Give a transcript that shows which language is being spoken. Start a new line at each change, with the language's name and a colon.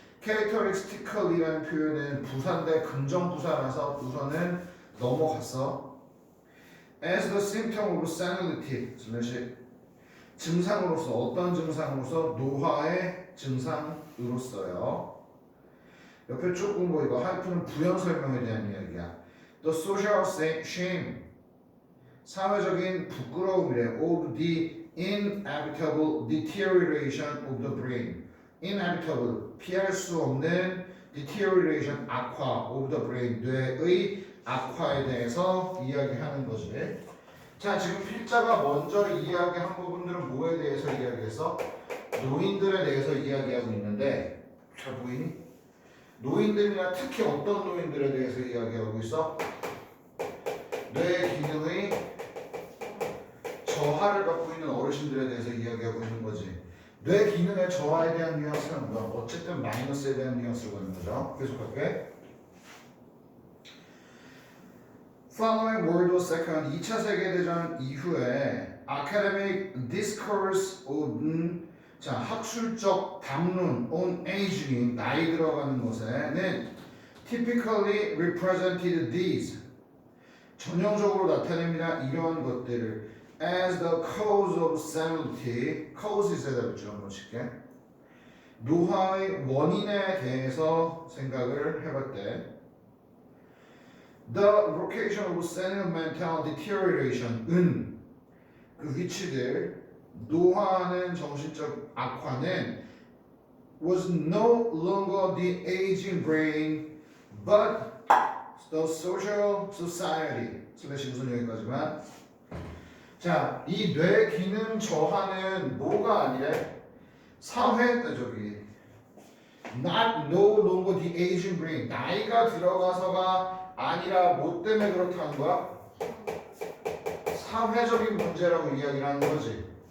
Korean: characteristically라는 표현은 부사인데 긍정부사라서 우선은 넘어갔어.
English: as the symptom of senility
Korean: 증상으로서 어떤 증상으로서 노화의 증상으로서요. 옆에 조금 거 이거 하이픈은 부연 설명에 대한 이야기야.
English: The social shame
Korean: 사회적인 부끄러움이래.
English: of the inevitable deterioration of the brain. inevitable
Korean: 피할 수 없는
English: deterioration
Korean: 악화
English: of the brain
Korean: 뇌의 악화에 대해서 이야기하는 거지. 자, 지금 필자가 먼저 이야기한 부분들은 뭐에 대해서 이야기해서 노인들에 대해서 이야기하고 있는데 잘 보이니? 노인들이나 특히 어떤 노인들에 대해서 이야기하고 있어? 뇌 기능의 저하를 갖고 있는 어르신들에 대해서 이야기하고 있는 거지. 뇌 기능의 저하에 대한 뉘앙스는 뭐야? 어쨌든 마이너스에 대한 뉘앙스로 가는 거죠. 계속할게.
English: Following World War II
Korean: 2차 세계대전 이후에
English: academic discourse on
Korean: 자, 학술적 담론
English: on aging
Korean: 나이 들어가는 것에는
English: typically represented these
Korean: 전형적으로 나타냅니다. 이러한 것들을
English: as the cause of senility
Korean: cause에다 붙여 한번 칠게. 노화의 원인에 대해서 생각을 해볼 때
English: the location of senile mental deterioration
Korean: 그 위치들 노화하는 정신적 악화는
English: was no longer the aging brain but the social society
Korean: 무슨 여기까지만 자, 이 뇌 기능 저하는 뭐가 아니래? 사회 저기
English: not no longer the aging brain
Korean: 나이가 들어가서가 아니라 뭐 때문에 그렇다는 거야? 사회적인 문제라고 이야기를 하는 거지.